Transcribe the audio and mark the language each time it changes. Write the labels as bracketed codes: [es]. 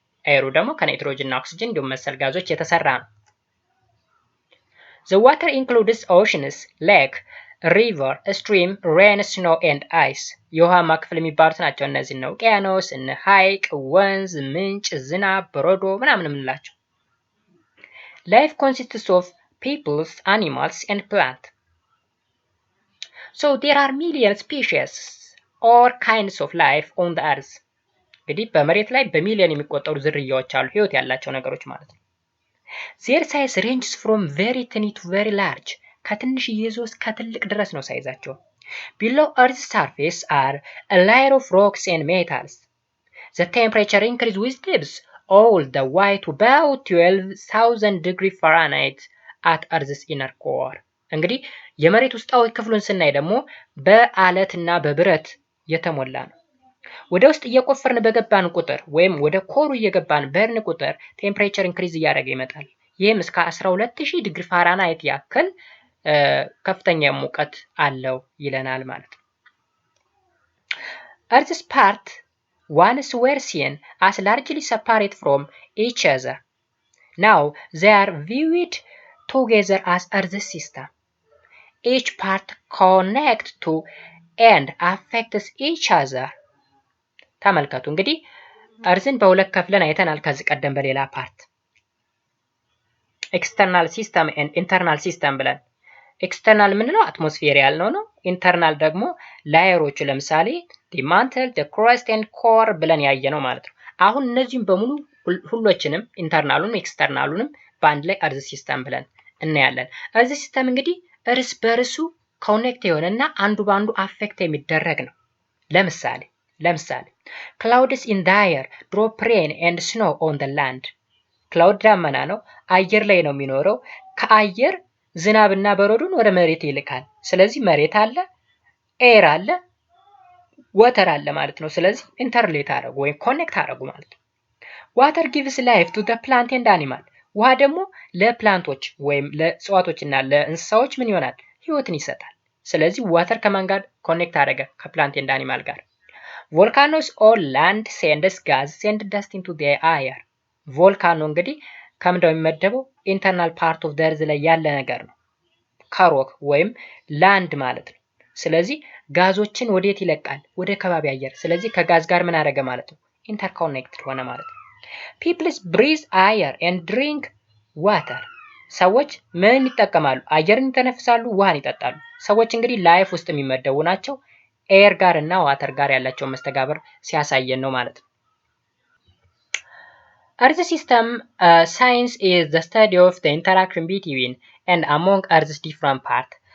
[am] ኤሩ ደግሞ ከናይትሮጅን እና ኦክሲጅን እንዲሁም መሰል ጋዞች የተሰራ ነው። [en] The water includes oceans, lake, river, stream, rain, snow and ice. [am] የውሃማ ክፍል የሚባሉት ናቸው እነዚህ ነው። ውቅያኖስ፣ እነ ሐይቅ፣ ወንዝ፣ ምንጭ፣ ዝናብ፣ በረዶ ምናምን የምንላቸው። [en] Life consists of peoples, animals and plants. So there are million species or kinds of life on the earth. [am] እንግዲህ በመሬት ላይ በሚሊዮን የሚቆጠሩ ዝርያዎች አሉ፣ ህይወት ያላቸው ነገሮች ማለት ነው። [en] Their size ranges from very tiny to very large. [am] ከትንሽ ይዞ እስከ ትልቅ ድረስ ነው ሳይዛቸው። [en] Below Earth's surface are a layer of rocks and metals. The temperature increase with depth all the way to about 12,000 degree Fahrenheit at Earth's inner core። [am] እንግዲህ የመሬት ውስጣዊ ክፍሉን ስናይ ደግሞ በአለትና በብረት የተሞላ ነው። ወደ ውስጥ እየቆፈርን በገባን ቁጥር ወይም ወደ ኮሩ እየገባን በርን ቁጥር ቴምፕሬቸር ኢንክሪዝ እያደረገ ይመጣል። ይህም እስከ 12000 ዲግሪ ፋራናይት ያክል ከፍተኛ ሙቀት አለው ይለናል ማለት ነው። [en] Earth's part once were seen as largely separate from each other. Now they are viewed together as Earth's system. Each part connects to and affects each other. [am] ተመልከቱ እንግዲህ እርዝን በሁለት ከፍለን አይተናል ከዚህ ቀደም በሌላ ፓርት ኤክስተርናል ሲስተም ኤንድ ኢንተርናል ሲስተም ብለን ኤክስተርናል ምንለው አትሞስፌር ያልነው ነው። ኢንተርናል ደግሞ ላየሮቹ ለምሳሌ [en] the mantle, the crust and core [am] ብለን ያየነው ማለት ነው። አሁን እነዚህም በሙሉ ሁሎችንም ኢንተርናሉንም ኤክስተርናሉንም በአንድ ላይ እርዝ ሲስተም ብለን እናያለን። እርዝ ሲስተም እንግዲህ እርስ በርሱ ኮኔክት የሆነና አንዱ ባንዱ አፌክት የሚደረግ ነው። ለምሳሌ [en] clouds in the air drop rain and snow on the land. [am] ክላውድ ዳመና ነው፣ አየር ላይ ነው የሚኖረው። ከአየር ዝናብና በረዶን ወደ መሬት ይልካል። ስለዚህ መሬት አለ፣ ኤር አለ፣ ወተር አለ ማለት ነው። ስለዚህ ኢንተርሌት አደረጉ ወይም ኮኔክት አደረጉ ማለት ነው። ዋተር [en] gives life to the plant and animal. [am] ውሃ ደግሞ ለፕላንቶች ወይም ለእጽዋቶችና ለእንስሳዎች ምን ይሆናል? ህይወትን ይሰጣል። ስለዚህ ዋተር ከማን ጋር ኮኔክት አደረገ? ከፕላንት [en] and animal [am] ጋር። [en] volcanoes or land sends gases and dust into the air. [am] ቮልካኖ እንግዲህ ከምንድነው የሚመደበው? ኢንተርናል ፓርት ኦፍ ዘ እርዝ ላይ ያለ ነገር ነው። ከሮክ ወይም ላንድ ማለት ነው። ስለዚህ ጋዞችን ወዴት ይለቃል? ወደ ከባቢ አየር። ስለዚህ ከጋዝ ጋር ምን አደረገ ማለት ነው? ኢንተርኮኔክትድ ሆነ ማለት ነው። [en] people breathe air and drink water. [am] ሰዎች ምን ይጠቀማሉ? አየርን ይተነፍሳሉ፣ ውሃን ይጠጣሉ። ሰዎች እንግዲህ ላይፍ ውስጥ የሚመደቡ ናቸው። ኤር ጋር እና ዋተር ጋር ያላቸው መስተጋብር ሲያሳየን ነው ማለት ነው። [en] Earth system science is the study of the interaction between and among Earth's different parts.